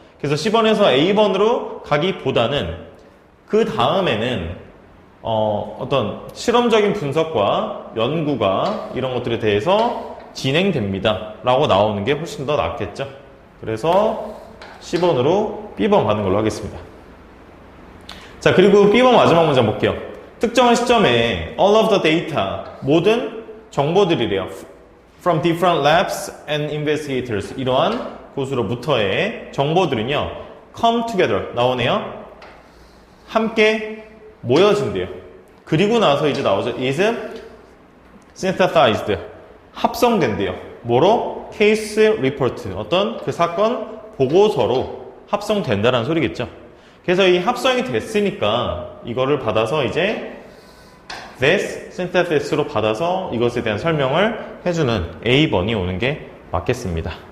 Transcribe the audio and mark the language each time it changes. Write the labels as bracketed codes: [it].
[ko] 그래서 C번에서 A번으로 가기보다는 그 다음에는 어떤 실험적인 분석과 연구가 이런 것들에 대해서 진행됩니다 라고 나오는 게 훨씬 더 낫겠죠. 그래서 C번으로 B번 가는 걸로 하겠습니다. 자, 그리고 B번 마지막 문제 볼게요. 특정한 시점에 [en] all of the data, [ko] 모든 정보들이래요. [en] From different labs and investigators, [ko] 이러한 곳으로부터의 정보들은요, [en] come together, [ko] 나오네요. 함께 모여진대요. 그리고 나서 이제 나오죠. [en] is synthesized, [ko] 합성된대요. 뭐로? [en] case report, [ko] 어떤 그 사건 보고서로 합성된다는 소리겠죠. 그래서 이 합성이 됐으니까 이거를 받아서 이제 [en] this synthesis [ko] 로 받아서 이것에 대한 설명을 해주는 A번이 오는 게 맞겠습니다.